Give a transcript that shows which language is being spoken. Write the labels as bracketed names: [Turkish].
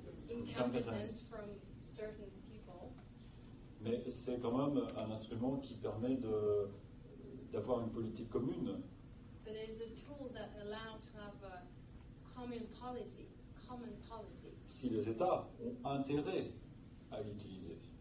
[English] incompetence from certain people. [French] Mais c'est quand même un instrument qui permet d'avoir une politique commune. [English] But it's a tool that allows to have a common policy. [French] Si les États ont intérêt à l'utiliser.